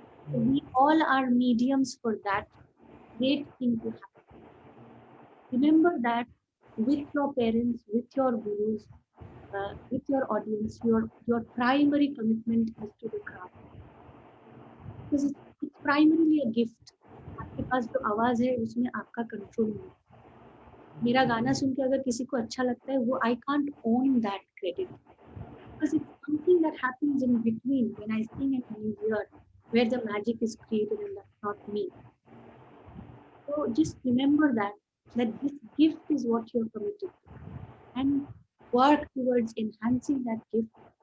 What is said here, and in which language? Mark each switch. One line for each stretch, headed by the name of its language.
English: So we all are mediums for that great thing to happen. Remember that with your parents, with your gurus, with your audience, your primary commitment is to the craft, because it's primarily a gift.
Hindi: आपके पास जो आवाज है उसमें आपका control नहीं है. मेरा गाना सुन के अगर किसी को अच्छा लगता है, वो
English: I can't own that credit, because it's something that happens in between when I sing and when you hear, where the magic is created, and that's not me. So just remember that this gift is what you're committed to, and work towards enhancing that gift.